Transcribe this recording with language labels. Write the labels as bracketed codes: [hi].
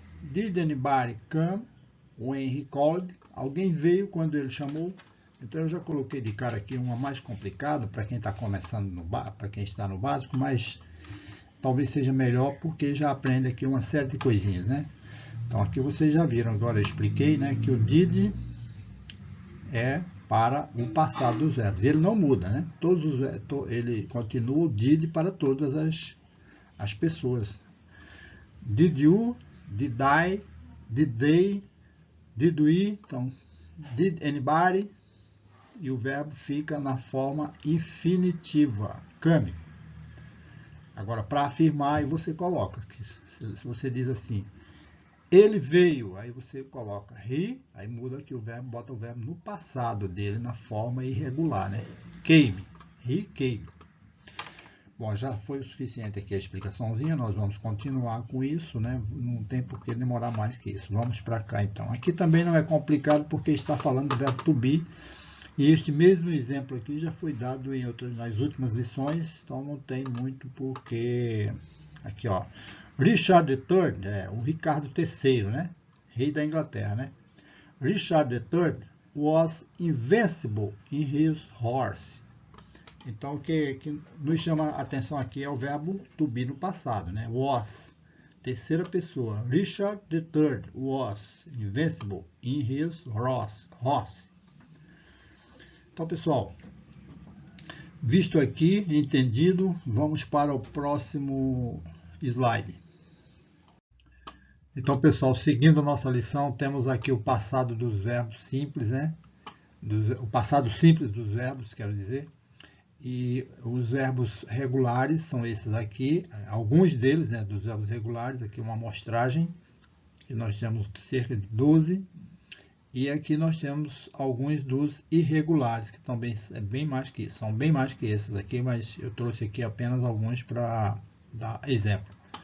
[en] Did anybody come when he called? [pt] Alguém veio quando ele chamou. Então eu já coloquei de cara aqui uma mais complicada para quem está começando, para quem está no básico, mas talvez seja melhor porque já aprende aqui uma série de coisinhas, né? Então aqui vocês já viram, agora eu expliquei, né, que o did é para o passado dos verbos. Ele não muda, né? Ele continua o did para todas as pessoas. Did you, did I, did they, did we, então did anybody, e o verbo fica na forma infinitiva, come. Agora, para afirmar, aí você coloca, se você diz assim, ele veio, aí você coloca he, aí muda aqui o verbo, bota o verbo no passado dele, na forma irregular, né? Came, he came. Bom, já foi o suficiente aqui a explicaçãozinha, nós vamos continuar com isso, né? Não tem por que demorar mais que isso. Vamos para cá, então. Aqui também não é complicado, porque está falando do verbo to be, e este mesmo exemplo aqui já foi dado nas últimas lições, então não tem muito porque... Aqui, ó. Richard III, o Ricardo III, né? Rei da Inglaterra, né? [en] Richard III was invincible in his horse. [pt] Então, o que nos chama a atenção aqui é o verbo to be no passado, né? Was, terceira pessoa. [en] Richard III was invincible in his horse. [pt] Então, pessoal, visto aqui, entendido, vamos para o próximo slide. Então, pessoal, seguindo nossa lição, temos aqui o passado dos verbos simples, né? O passado simples dos verbos, quero dizer. E os verbos regulares são esses aqui, alguns deles, né, dos verbos regulares, aqui uma amostragem, que nós temos cerca de 12, e aqui nós temos alguns dos irregulares, que também bem mais que isso, são bem mais que esses aqui, mas eu trouxe aqui apenas alguns para dar exemplo.